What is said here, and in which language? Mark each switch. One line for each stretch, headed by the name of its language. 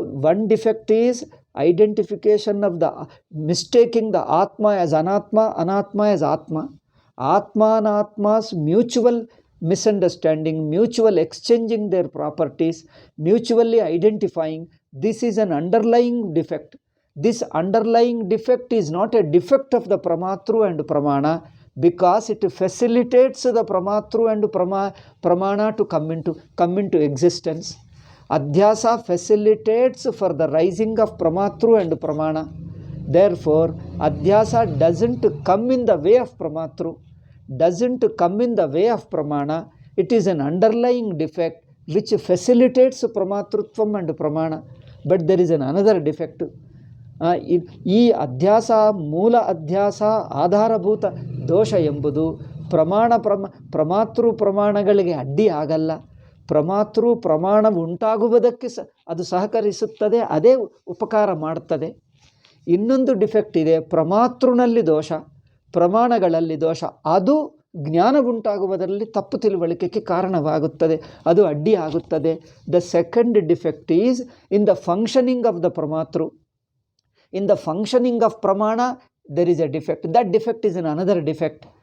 English: One defect is identification of the mistaking the atma as anatma, anatma as atma. ಆತ್ಮಾನಾತ್ಮಾಸ್ mutual misunderstanding, mutual exchanging their properties, mutually identifying. This is an underlying defect. This underlying defect is not a defect of the pramatru and pramana, because it facilitates the pramatru and pramana to come into existence. Adhyasa facilitates for the rising of pramatru and pramana. Therefore, Adhyasa doesn't come in the way of pramatru, doesn't come in the way of pramana. It is an underlying defect which facilitates pramatrutvam and pramana. But there is another defect.
Kannada: ಈ ಅಧ್ಯಾಸ, ಮೂಲ ಅಧ್ಯಾಸ, ಆಧಾರಭೂತ ದೋಷ ಎಂಬುದು ಪ್ರಮಾತೃ ಪ್ರಮಾಣಗಳಿಗೆ ಅಡ್ಡಿ ಆಗಲ್ಲ. ಪ್ರಮಾತೃ ಪ್ರಮಾಣ ಉಂಟಾಗುವುದಕ್ಕೆ ಅದು ಸಹಕರಿಸುತ್ತದೆ, ಅದೇ ಉಪಕಾರ ಮಾಡುತ್ತದೆ. ಇನ್ನೊಂದು ಡಿಫೆಕ್ಟ್ ಇದೆ, ಪ್ರಮಾತೃನಲ್ಲಿ ದೋಷ, ಪ್ರಮಾಣಗಳಲ್ಲಿ ದೋಷ. ಅದು ಜ್ಞಾನ ಉಂಟಾಗುವುದರಲ್ಲಿ ತಪ್ಪು ತಿಳುವಳಿಕೆಗೆ ಕಾರಣವಾಗುತ್ತದೆ, ಅದು ಅಡ್ಡಿ ಆಗುತ್ತದೆ.
English: The second defect is in the functioning of the pramatru. In the functioning of pramana, there is a defect. That defect is another defect.